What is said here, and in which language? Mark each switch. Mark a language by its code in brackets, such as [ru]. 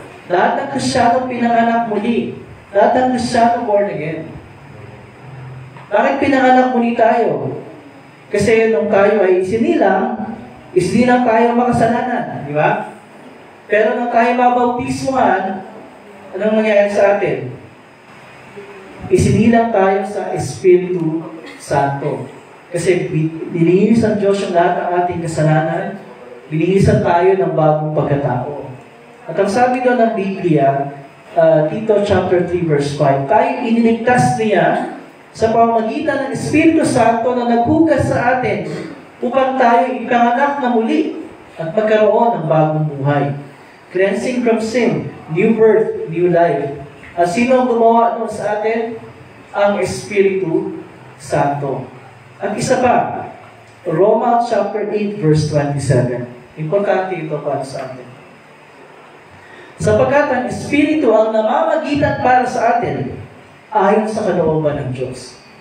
[tl] Lahat ng Kristiyano pinanganak muli. Lahat ng Kristiyano born again. Bakit pinanganak muli tayo? Kasi nung tayo ay isinilang tayo makasalanan. Di ba? Pero nung tayo mabautismuhan, anong nangyayari sa atin? Isinilang tayo sa Espiritu Santo. Kasi binihis ang Diyos yung lahat ng ating kasalanan, binihisan tayo ng bagong pagkatao. At ang sabi doon ng Biblia, Tito chapter 3 verse 5, tayo iniligtas niya sa pamamagitan ng Espiritu Santo na naghugas sa atin upang tayo ipanganak na muli at magkaroon ng bagong buhay. [en] Cleansing from sin, new birth, new life. [tl] At sino ang gumawa nun sa atin? Ang Espiritu Santo. At isa pa, Romans chapter 8 verse 27. Importante ito para sa atin. Sapagkat ang Espiritu ang namamagitan para sa atin ayon sa kalooban ng Diyos.